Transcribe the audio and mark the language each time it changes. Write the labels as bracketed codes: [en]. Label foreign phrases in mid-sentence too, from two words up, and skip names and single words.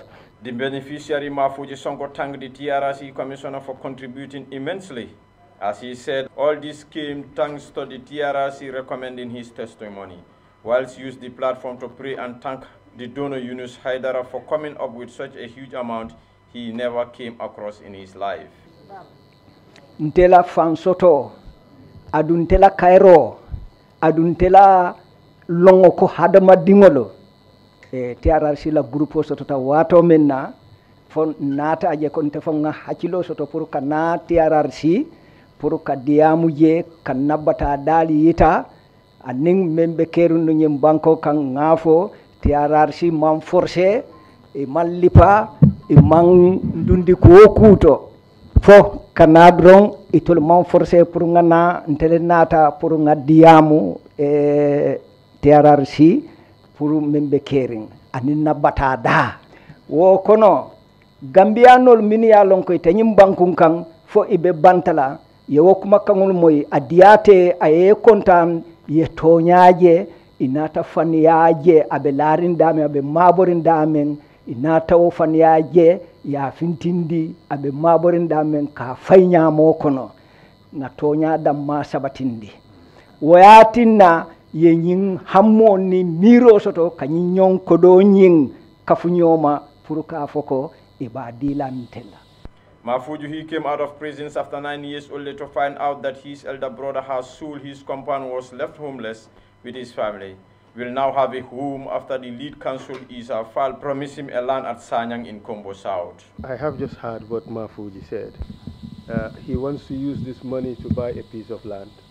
[en] The beneficiary Mahfoudji Sonko thanked the TRRC Commissioner for contributing immensely. As he said, all this came thanks to the TRRC recommending his testimony, whilst used the platform to pray and thank the donor Yunus Haidara for coming up with such a huge amount he never came across in his life. [man] Ntela fansoto, aduntela kairo, aduntela longo ko hadama dingolo. TRRC la grupo soto ta wato menna fon nata aje kon te fonga hakilo soto pour kana TRRC pour ka diamu je kan nabata dali yita aning membe keru no nyem banko kan ngafo TRRC man forcé e mallipa e man dundi ko kuto fo kanadron e tol man forcé pour ngana ntele nata pour ngadiamu TRRC pour membe kering anin nabata da wo kono gambianol min ya lon koy tanyim bankun kan fo ibe bantala ye wokuma kangol moy adiyate aye kontan ye toñaaje inata faniyaaje abe larindame abe maborindamen inata wo faniyaaje ya fintindi abe maborindamen ka fayñamo kono na toña damma sabatindi woyatinna ye ñing hammo ni miro soto kañi ñon ko do ñing kafuñoma pour ka foko e ba dilantela. [en] Mahfoudji, he came out of prison after 9 years only to find out that his elder brother has sold his compound, was left homeless with his family. Will now have a home after the lead counsel Isa Fall promised him a land at Sanyang in Kombo South. I have just heard what Mahfoudji said. He wants to use this money to buy a piece of land.